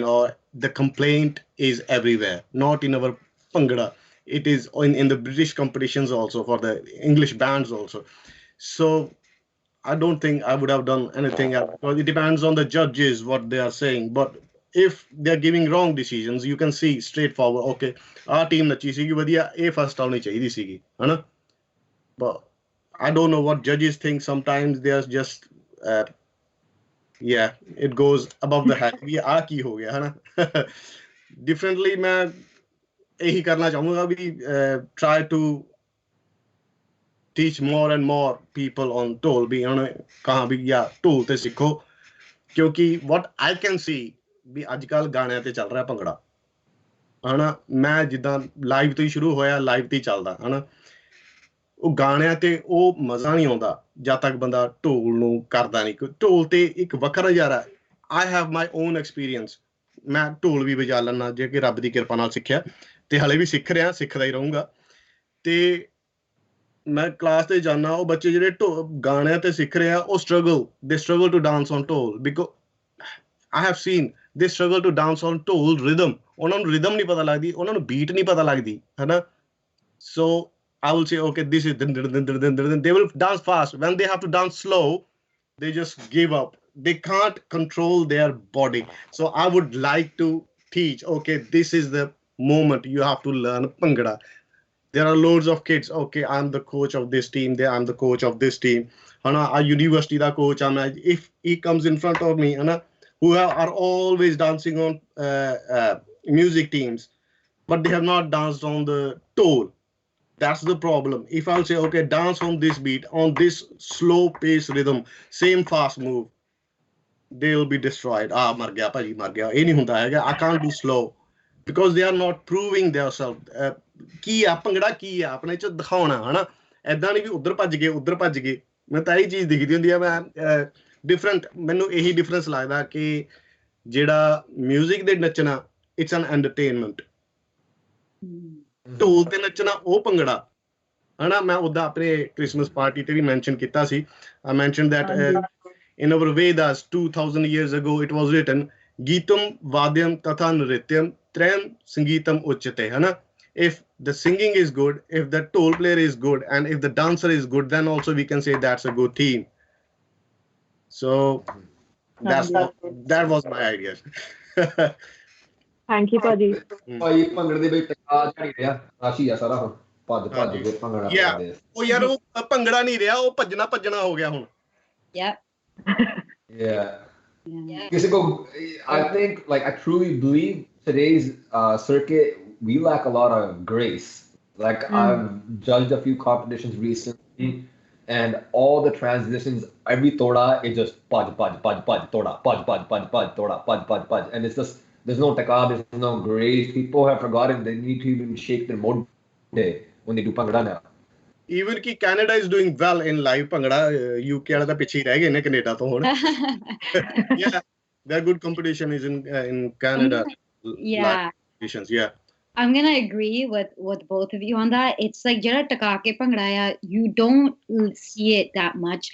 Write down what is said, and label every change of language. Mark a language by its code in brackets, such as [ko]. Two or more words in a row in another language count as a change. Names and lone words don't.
[en] Or the complaint is everywhere, not in our Pangra. It is in the British competitions also for the English bands also. So I don't think I would have done anything else, because it depends on the judges what they are saying. But if they're giving wrong decisions, you can see straightforward, okay, our team [pa] ਨੱਚੀ ਸੀਗੀ ਵਧੀਆ, ਇਹ [en] first [pa] ਆਉਣੀ ਚਾਹੀਦੀ ਸੀਗੀ, ਹਨਾ? [en] But I don't know what judges think. Sometimes they are just, yeah, it goes above the head. [pa] ਵੀ ਆ ਕੀ ਹੋ ਗਿਆ, ਹਨਾ? Differently, ਮੈਂ ਇਹੀ ਕਰਨਾ ਚਾਹੂੰਗਾ ਵੀ [en] try to teach more and more people on [pa] ਢੋਲ ਵੀ ਹੁਣ ਕਹਾਂ ਵੀ ਜਾਂ ਢੋਲ ਤੇ ਸਿੱਖੋ, ਕਿਉਂਕਿ [en] what I can see [pa] ਵੀ ਅੱਜ ਕੱਲ ਗਾਣਿਆਂ ਤੇ ਚੱਲ ਰਿਹਾ ਭੰਗੜਾ, ਹਨਾ? ਮੈਂ ਜਿੱਦਾਂ ਲਾਈਵ ਤੋਂ ਹੀ ਸ਼ੁਰੂ ਹੋਇਆ, ਲਾਈਵ ਤੇ ਹੀ ਚੱਲਦਾ, ਹਨਾ? ਉਹ ਗਾਣਿਆਂ ਤੇ ਉਹ ਮਜ਼ਾ ਨਹੀਂ ਆਉਂਦਾ ਜਦ ਤੱਕ ਬੰਦਾ ਢੋਲ ਨੂੰ ਕਰਦਾ ਨਹੀਂ। ਢੋਲ ਤੇ ਇੱਕ ਵੱਖਰਾ ਨਜ਼ਾਰਾ। [en] I have my own experience, [pa] ਮੈਂ ਢੋਲ ਵੀ ਵਜਾ ਲੈਂਦਾ ਜੇ ਕਿ ਰੱਬ ਦੀ ਕਿਰਪਾ ਨਾਲ ਸਿੱਖਿਆ, ਤੇ ਹਲੇ ਵੀ ਸਿੱਖ ਰਿਹਾ, ਸਿੱਖਦਾ ਹੀ ਰਹੂੰਗਾ। ਤੇ ਮੈਂ ਕਲਾਸ ਤੇ ਜਾਂਦਾ, ਉਹ ਬੱਚੇ ਜਿਹੜੇ ਗਾਣਿਆਂ ਤੇ ਸਿੱਖ ਰਹੇ ਆ, ਉਹ [en] they struggle to dance on [pa] ਢੋਲ, [en] because I have seen they struggle to dance on [pa] ਢੋਲ rhythm, ਉਹਨਾਂ ਨੂੰ rhythm ਨਹੀਂ ਪਤਾ ਲੱਗਦੀ, ਉਹਨਾਂ ਨੂੰ beat ਨਹੀਂ ਪਤਾ ਲੱਗਦੀ, ਹਨਾ? [en] So I will say, okay, this is they will dance fast. When they have to dance slow, they just give up. They can't control their body. So I would like to teach, okay, this is the moment you have to learn Bhangra. There are loads of kids, okay, I'm the coach of this team, I'm the coach of this team, hana, a university da coach, if he comes in front of me, hana, who are always dancing on music teams, but they have not danced on the ਢੋਲ. That's the problem. If I'll say, okay, dance on this beat, on this slow pace rhythm, same fast move, they will be destroyed. [pa] ਆਹ, ਮਰ ਗਿਆ, ਭਾਜੀ, ਮਰ ਗਿਆ. ਇਹ ਨਹੀਂ ਹੁੰਦਾ ਹੈ, [en] I can't do slow, because they are not proving themselves. [pa] ਕੀ ਆ ਭੰਗੜਾ, ਕੀ ਆ ਆਪਣੇ ਚ ਦਿਖਾਉਣਾ, ਹਨਾ? ਏਦਾਂ ਨਹੀਂ ਵੀ ਉੱਧਰ ਭੱਜ ਗਏ, ਉੱਧਰ ਭੱਜ ਗਏ। ਮੈਂ ਤਾਂ ਇਹ ਚੀਜ਼ ਦਿਖਦੀ ਹੁੰਦੀ ਆ। ਮੈਂ ਡਿਫਰੈਂਟ, ਮੈਨੂੰ ਇਹੀ ਡਿਫਰੈਂਸ ਲੱਗਦਾ ਕਿ ਜਿਹੜਾ ਮਿਊਜ਼ਿਕ ਦੇ ਨੱਚਣਾ, [en] it's an entertainment. [pa] ਢੋਲ ਤੇ ਨੱਚਣਾ ਉਹ ਭੰਗੜਾ, ਹਨਾ? ਮੈਂ ਉੱਦਾਂ ਆਪਣੇ ਕ੍ਰਿਸਮਸ ਪਾਰਟੀ ਤੇ ਵੀ ਮੈਂਸ਼ਨ ਕੀਤਾ ਸੀ। [en] I mentioned that in our Vedas 2000 years ago it was written, [sa] गीतं वाद्यं तथा नृत्यं त्रयं सङ्गीतमुच्यते, [pa] hana? [en] If the singing is good, if the ਢੋਲ player is good, and if the dancer is good, then also we can say that's a good team. So that was my idea. Thank you, Paji. [pa] ਭਾਈ ਭੰਗੜੇ ਦੇ ਵਿੱਚ ਟਕਾ ਝੜੀ ਰਿਹਾ, ਰਾਸ਼ੀ ਆ ਸਾਰਾ ਹੁਣ ਭੱਜ ਭੱਜ ਕੇ ਭੰਗੜਾ ਕਰਦੇ ਆ। ਉਹ ਯਾਰ ਉਹ ਭੰਗੜਾ ਨਹੀਂ ਰਿਹਾ, ਉਹ ਭੱਜਣਾ ਭੱਜਣਾ ਹੋ ਗਿਆ ਹੁਣ। ਕਿਸੇ ਕੋ [en] I think, like, I truly believe today's circuit, we lack a lot of grace. Like, I've judged a few competitions recently, and all the transitions, every toda, it just [pa] ਭੱਜ ਤੋੜਾ, [en] paj, and it's just, there's no taka, there's no grace. People have forgotten they need to even shake their mode when they do Bhangra now. Even ki Canada is doing well in live Bhangra, [pa] UK ਵਾਲਾ ਤਾਂ ਪਿੱਛੇ ਹੀ ਰਹਿ ਗਏ ਨੇ ਕੈਨੇਡਾ ਤੋਂ ਹੁਣ। [en] Yeah, their good competition is in Canada. Yeah. Yeah. I'm gonna agree with both of you on that. It's like [pa] ਜ਼ਰਾ ਟਕਾ ਕੇ ਭੰਗੜਾ, [en] you don't see it that much.